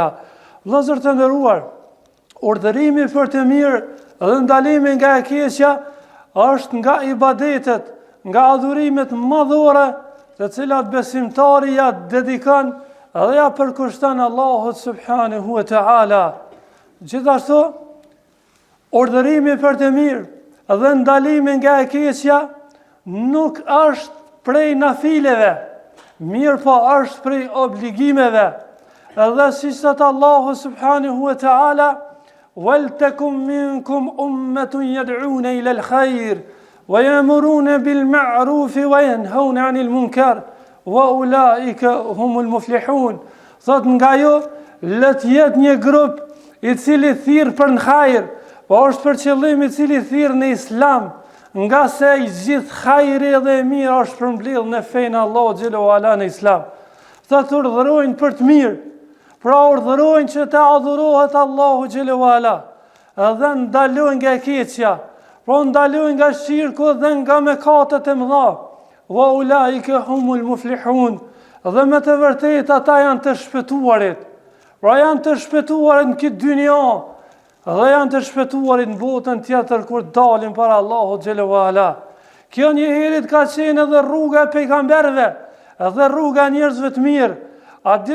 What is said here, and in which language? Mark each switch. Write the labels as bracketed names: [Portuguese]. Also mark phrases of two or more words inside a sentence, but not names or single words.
[Albanian] Vëllezër të nderuar, urdhërimi për të mirë dhe ndalimi nga e keqja është nga ibadetet, nga adhurimet madhore të cilat besimtari ja dedikon dhe ja përkushton Allahut [Arabic] سبحانه وتعالى. [Albanian] Gjithashtu, urdhërimi për të mirë dhe ndalimi nga e keqja nuk është prej nafileve, mirë po është prej obligimeve. Edhe si thot Allahu [Arabic] سبحانه وتعالى: "ولتكن منكم أمة يدعون إلى الخير ويأمرون بالمعروف وينهون عن المنكر وأولئك هم المفلحون." [Albanian] Thot nga jo, le të jetë një grup I cili thirr për në hajër, po është për qëllim I cili thirr në Islam, nga se I gjithë hajri dhe e mirë është përmbledh në fenë Allahu [Arabic] جل وعلا [Albanian] në Islam. Thot urdhërojnë për të mirë, pra urdhërojnë që të adhurohet Allahu [Arabic] جل وعلا, [Albanian] dhe ndalojnë nga e keqja. Pra ndalojnë nga shirku dhe nga mëkatet e mëdha. [Arabic] وأولئك هم المفلحون. [Albanian] Dhe me të vërtetë ata janë të shpëtuarit. Pra janë të shpëtuarit në këtë dynja dhe janë të shpëtuarit në botën tjetër kur dalin para Allahut [Arabic] جل وعلا. [Albanian] Kjo një herët ka qenë edhe rruga e pejgamberëve dhe rruga e njerëzve të mirë.